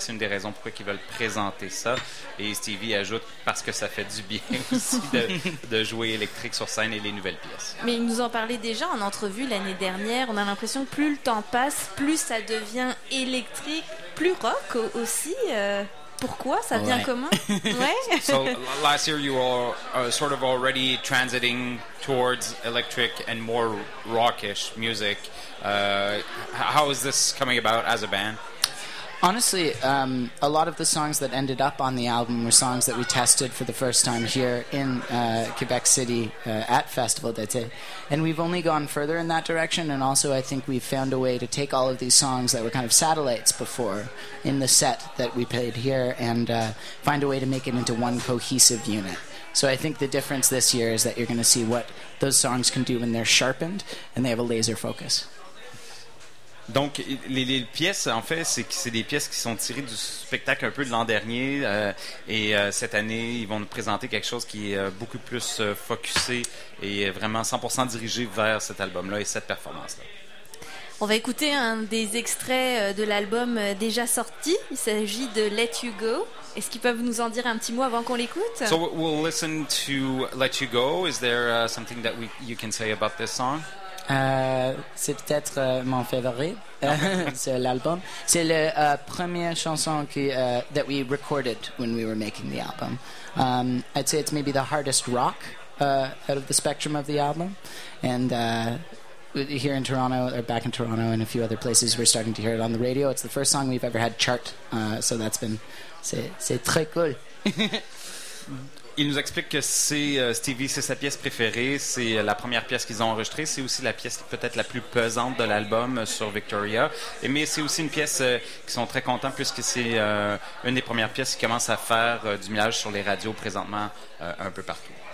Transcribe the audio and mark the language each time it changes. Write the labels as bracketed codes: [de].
[fr] C'est une des raisons pourquoi ils veulent présenter ça. Et Stevie ajoute, parce que ça fait du bien aussi de jouer électrique sur scène et les nouvelles pièces. Mais ils nous en parlaient déjà en entrevue l'année dernière. On a l'impression que plus le temps passe, plus ça devient électrique, plus rock aussi. Pourquoi? Ça vient comment? Ouais. [en] So last year you were sort of already transiting towards electric and more rockish music. How is this coming about as a band? Honestly, a lot of the songs that ended up on the album were songs that we tested for the first time here in Quebec City at Festival d'été. And we've only gone further in that direction, and also I think we've found a way to take all of these songs that were kind of satellites before in the set that we played here and find a way to make it into one cohesive unit. So I think the difference this year is that you're going to see what those songs can do when they're sharpened and they have a laser focus. [fr] Donc, les pièces, en fait, c'est des pièces qui sont tirées du spectacle un peu de l'an dernier. Cette année, ils vont nous présenter quelque chose qui est beaucoup plus focusé et vraiment 100% dirigé vers cet album-là et cette performance-là. On va écouter un des extraits de l'album déjà sorti. Il s'agit de Let You Go. Est-ce qu'ils peuvent nous en dire un petit mot avant qu'on l'écoute? [en] So we'll listen to Let You Go. Is there something that you can say about this song? [fr] C'est peut-être mon favori sur l'album. C'est la première chanson [en] that we recorded when we were making the album. I'd say it's maybe the hardest rock out of the spectrum of the album. And here in Toronto, or back in Toronto and a few other places, we're starting to hear it on the radio. It's the first song we've ever had chart. So that's been... [fr] C'est très cool. Il nous explique que Stevie, c'est sa pièce préférée, c'est la première pièce qu'ils ont enregistrée, c'est aussi la pièce peut-être la plus pesante de l'album sur Victoria, mais c'est aussi une pièce qu'ils sont très contents puisque c'est une des premières pièces qui commence à faire du millage sur les radios présentement un peu partout.